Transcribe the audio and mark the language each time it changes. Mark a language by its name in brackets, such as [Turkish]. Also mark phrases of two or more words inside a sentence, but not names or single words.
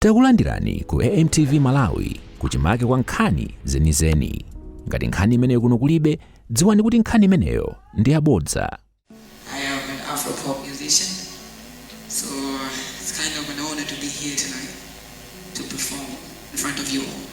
[Nyanja] Takulandirani ku AMTV Malawi kuchimake kwa nkhani zenizeni. Ngati nkhani imeneyo kuno kulibe, dziwani kuti nkhani imeneyo ndi yabodza. [English] I am an Afro-pop musician, so it's kind of an honor to be here tonight to perform in front of you all.